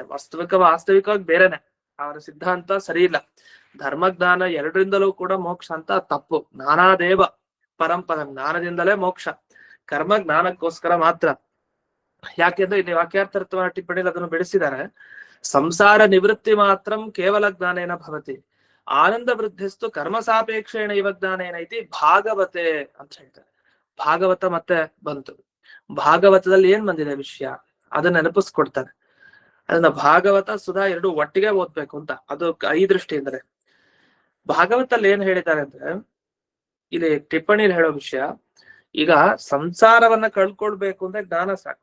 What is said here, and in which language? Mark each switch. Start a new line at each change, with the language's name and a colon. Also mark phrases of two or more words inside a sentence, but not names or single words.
Kannada: ವಾಸ್ತವಿಕವಾಗಿ ಬೇರೆನೆ. ಅವರ ಸಿದ್ಧಾಂತ ಸರಿ ಇಲ್ಲ. ಧರ್ಮಜ್ಞಾನ ಎರಡರಿಂದಲೂ ಕೂಡ ಮೋಕ್ಷ ಅಂತ ತಪ್ಪು.
Sanskrit: ಜ್ಞಾನಾದೇವ ಪರಂಪರ,
Kannada: ಜ್ಞಾನದಿಂದಲೇ ಮೋಕ್ಷ, ಕರ್ಮ ಜ್ಞಾನಕ್ಕೋಸ್ಕರ ಮಾತ್ರ. ಯಾಕೆಂದ್ರೆ ಇಲ್ಲಿ ವಾಕ್ಯಾರ್ಥತ್ವ ಟಿಪ್ಪಣಿಯಲ್ಲಿ ಅದನ್ನು ಬೆಳೆಸಿದ್ದಾರೆ.
Sanskrit: ಸಂಸಾರ ನಿವೃತ್ತಿ ಮಾತ್ರಂ ಕೇವಲ ಜ್ಞಾನೇನ ಭವತಿ, ಆನಂದ ವೃದ್ಧಿಸ್ತು ಕರ್ಮ ಸಾಪೇಕ್ಷೇಣ ಇವ ಜ್ಞಾನೇನ ಇತಿ ಭಾಗವತೆ ಅಂತ ಹೇಳ್ತಾರೆ.
Kannada: ಭಾಗವತ ಮತ್ತೆ ಬಂತು. ಭಾಗವತದಲ್ಲಿ ಏನ್ ಬಂದಿದೆ ವಿಷಯ ಅದನ್ನ ನೆನಪಿಸ್ಕೊಡ್ತಾರೆ. ಅದನ್ನ ಭಾಗವತ ಸುಧಾ ಎರಡು ಒಟ್ಟಿಗೆ ಓದ್ಬೇಕು ಅಂತ, ಅದು ಈ ದೃಷ್ಟಿಯಿಂದಲೇ. ಭಾಗವತಲ್ಲಿ ಏನ್ ಹೇಳಿದ್ದಾರೆ ಅಂದ್ರೆ, ಇಲ್ಲಿ ಟಿಪ್ಪಣಿಯಲ್ಲಿ ಹೇಳೋ ವಿಷಯ, ಈಗ ಸಂಸಾರವನ್ನ ಕಳ್ಕೊಳ್ಬೇಕು ಅಂದ್ರೆ ಜ್ಞಾನ ಸಾಕು.